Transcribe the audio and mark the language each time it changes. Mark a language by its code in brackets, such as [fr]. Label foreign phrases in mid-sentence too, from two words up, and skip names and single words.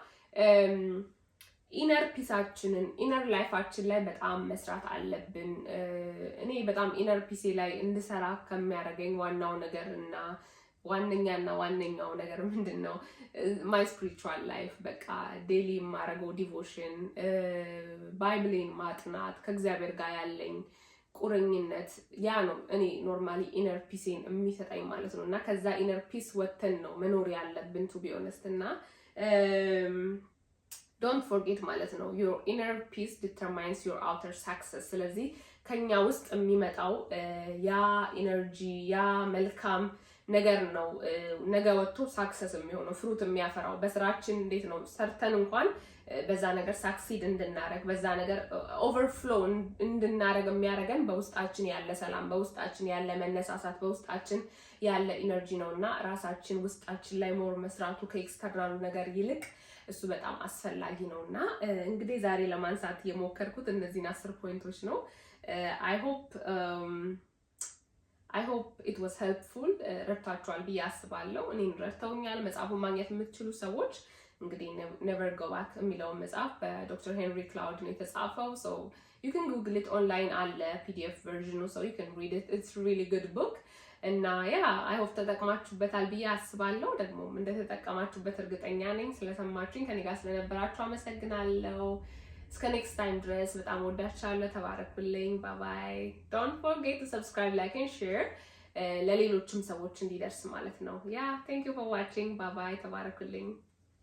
[en] inner peace inner life [am] ላይ በጣም መስራት አለብን እኔ በጣም [en] inner peace [am] ላይ እንድሰራ ከሚያደርገኝ ዋናው ነገርና ዋነኛው ነገር ምንድነው [en] my spiritual life [am] በቃ ዴይሊ ማረገው ዲቮሽን ባይብልን ማጥናት ከእግዚአብሔር ጋር ያለኝ ቁርኝነት ያ ነው እኔ ኖርማሊ [en] inner peace [am] የሚሰጠኝ ማለት ነውና ከዛ [en] inner peace [am] ወተን ነው መኖር ያለብን [en] to be honest [am] እና [en] don't forget [am] ማለት ነው [en] your inner peace determines your outer success [am] ስለዚህ ከኛ ውስጥ የሚመጣው ያ ኢነርጂ ያ መልካም ነገር ነው ነገ ወጥቶ ሳክሰስ የሚሆነው ፍሩት የሚያፈራው በስራችን እንዴት ነው ሰርተን እንኳን በዛ ነገር ሳክሲድ እንድናረግ በዛ ነገር ኦቨርፍሎ እንድናረግ የሚያረገን በውስጣችን ያለ ሰላም በውስጣችን ያለ መነሳሳት በውስጣችን ያለ ኢነርጂ ነውና ራሳችን ውስጣችን ላይ ሞር መስራቱ ከኤክስተርናሉ ነገር ይልቅ እሱ በጣም አስፈላጊ ነውና እንግዲህ ዛሬ ለማንሳት የሞከርኩት እነዚህን 10 ፖይንቶች ነው [en] I hope it was helpful [am] ረድታችኋል ብዬ አስባለሁ እኔን ረድተውኛል መጽሐፉን ማግኘት የምትችሉ ሰዎች እንግዲህ [en] never go back [am] የሚለው መጽሐፍ በዶክተር ሄንሪ ክላውድ ነው የተጻፈው [en] so you can google it online [am] አለ [en] pdf version so you can read it it's really good book [am] እና [en] I hope [am] ተጠቅማችሁበታል ብዬ አስባለሁ ደግሞ እንደተጠቀማችሁበት እርግጠኛ ነኝ ስለሰማችሁኝ ከኔ ጋር ስለነበራችሁ አመሰግናለሁ እስከ [en] next time [am] ድረስ በጣም ወዳችኋለሁ ተባረኩልኝ [en] bye bye don't forget to subscribe like and share [am] ለሌሎችም ሰዎች እንዲደርስ ማለት ነው [en] thank you for watching bye bye [am] ተባረኩልኝ